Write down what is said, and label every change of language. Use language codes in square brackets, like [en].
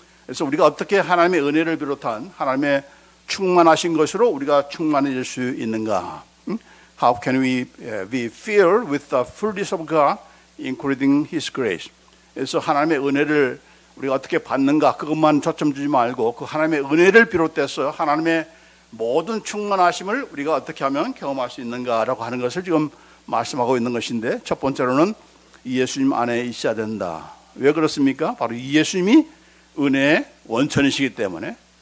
[ko] 그래서 우리가 어떻게 하나님의 은혜를 비롯한 하나님의 충만하신 것으로 우리가 충만해질 수 있는가? [en] How can we be filled with the fullness of God, including His grace? [ko] 그래서 하나님의 은혜를 우리가 어떻게 받는가, 그것만 초점 주지 말고 그 하나님의 은혜를 비롯해서 하나님의 모든 충만하심을 우리가 어떻게 하면 경험할 수 있는가라고 하는 것을 지금 말씀하고 있는 것인데, 첫 번째로는 이 예수님 안에 있어야 된다. 왜 그렇습니까? 바로 이 예수님이 은혜의 원천이시기 때문에,